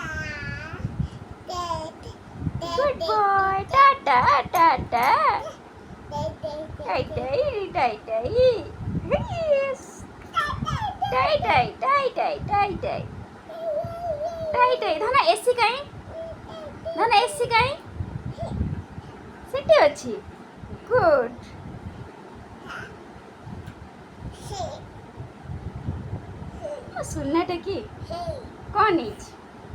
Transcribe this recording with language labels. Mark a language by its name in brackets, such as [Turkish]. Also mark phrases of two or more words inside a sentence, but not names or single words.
[English] Good boy. Ta-ta, ta-ta. Tai-tai, tai-tai. Yes. Tai-tai, tai-tai, tai-tai. Tai-tai. [Odia] ଧନ ଏସି କାଇଁ? ଧନ ଏସି କାଇଁ? ସେଠି ଅଛି। ଗୁଡ୍। ସୁନାଟା କି କ'ଣ ହେଇଛି?